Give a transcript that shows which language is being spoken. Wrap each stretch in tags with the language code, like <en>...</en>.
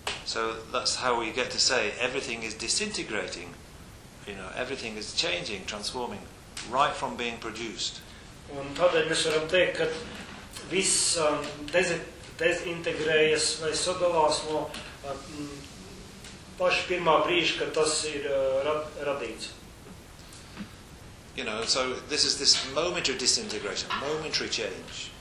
<en>So that's how we get to say everything is disintegrating. You know, everything is changing, transforming right from being produced.</en> <lv>Un tādēļ mēs varam teikt, ka viss dezintegrējas vai sadalās no paša pirmā brīža, kad tas ir radīts.</lv> <en>You know, so this is this moment of disintegration, momentary change.</en>